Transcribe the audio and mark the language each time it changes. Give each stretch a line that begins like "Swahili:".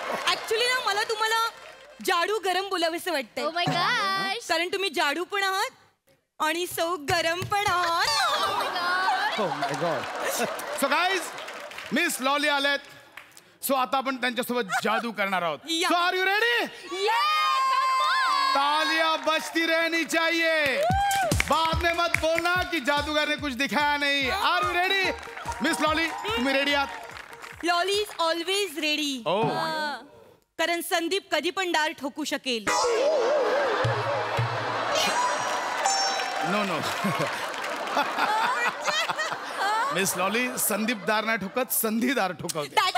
Marathi: Actually ना मला तुम्हाला जाडू गरम बोलावंसं वाटतंय.
English: Oh my gosh.
Marathi: कारण तुम्ही जाडू पण आहात आणि सौ गरम पण आहात.
English: Oh my God.
Marathi: So guys, miss lolly आलेत. सो आता आपण त्यांच्यासोबत जादू करणार आहोत.
English: Yeah. So are you ready?
Hindi: तालियां बजती रहनी चाहिए. बाद में मत बोलना कि जादूगर ने कुछ दिखाया नहीं.
English: Are you ready?
Marathi: Miss lolly तुम्ही रेडी आहात?
English: Lolly is always ready.
Marathi: कारण संदीप कधी पण डार ठोकू शकेल. No no miss lolly Sandeep दार नाही ठोकत, संधी दार ठोकवते.